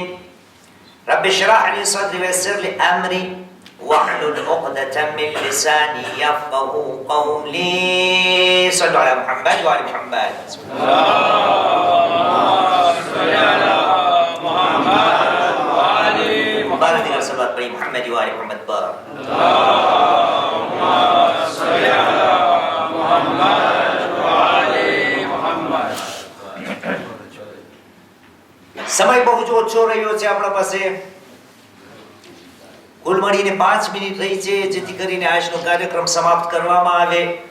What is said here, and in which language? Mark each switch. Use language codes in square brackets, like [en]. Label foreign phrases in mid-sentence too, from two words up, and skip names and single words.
[ar] رب اشرح لي صدري ويسر لي أمري واحلل عقدة من لساني يفقهوا قولي. صلوا على محمد وعلى محمد. بارك الله صلوات بني محمد وعلى محمد بارك. [gu] સમય બહુ જ ઓછો રહ્યો છે આપણા પાસે. કુલ મળીને 5 મિનિટ રહી છે, જેથી કરીને આજનો કાર્યક્રમ સમાપ્ત કરવામાં આવે.